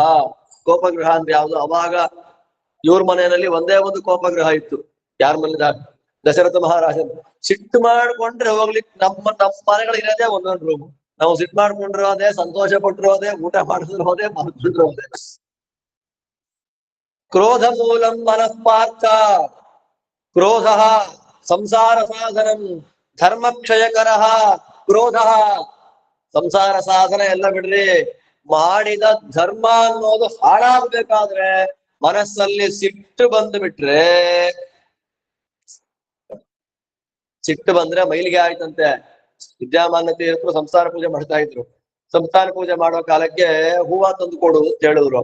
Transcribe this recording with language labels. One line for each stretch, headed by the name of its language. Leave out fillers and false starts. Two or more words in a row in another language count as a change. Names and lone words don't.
Kannada: ಕೋಪಗೃಹ ಅಂದ್ರೆ ಯಾವ್ದು? ಅವಾಗ ಇವ್ರ ಮನೆಯಲ್ಲಿ ಒಂದೇ ಒಂದು ಕೋಪಗೃಹ ಇತ್ತು. ಯಾರ ಮನೆ? ದಶರಥ ಮಹಾರಾಜ. ಸಿಟ್ಟು ಮಾಡ್ಕೊಂಡ್ರೆ ಹೋಗ್ಲಿಕ್ಕೆ ನಮ್ಮ ಮನೆಗಳಿರೋದೇ ಒಂದೊಂದು ರೂಮ್. ನಾವು ಸಿಟ್ಟು ಮಾಡ್ಕೊಂಡ್ರು ಅದೇ, ಸಂತೋಷ ಪಟ್ರು ಅದೇ, ಊಟ ಮಾಡಿದ್ರು ಹೋದೆ, ಮಲ್ಕೊಂಡ್ರು ಹೋದೆ.
Sanskrit: ಕ್ರೋಧ ಮೂಲಂ ಮನಃಪಾರ್ಥ. ಕ್ರೋಧ ಸಂಸಾರ ಸಾಧನಂ ಧರ್ಮಕ್ಷಯಕರ. ಕ್ರೋಧ ಸಂಸಾರ ಸಾಧನ
Kannada: ಎಲ್ಲ ಬಿಡ್ರಿ, ಮಾಡಿದ ಧರ್ಮ ಅನ್ನೋದು ಹಾಳಾಗ್ಬೇಕಾದ್ರೆ ಮನಸ್ಸಲ್ಲಿ ಸಿಟ್ಟು ಬಂದು ಬಿಟ್ರೆ, ಸಿಟ್ಟು ಬಂದ್ರೆ ಮೈಲಿಗೆ ಆಯ್ತಂತೆ. ವಿದ್ಯಾಮಾನ್ಯ ತೀರ್ಥರು ಸಂಸಾರ ಪೂಜೆ ಮಾಡ್ತಾ ಇದ್ರು. ಸಂಸಾರ ಪೂಜೆ ಮಾಡೋ ಕಾಲಕ್ಕೆ ಹೂವ ತಂದು ಕೊಡು ಅಂತ ಹೇಳಿದ್ರು.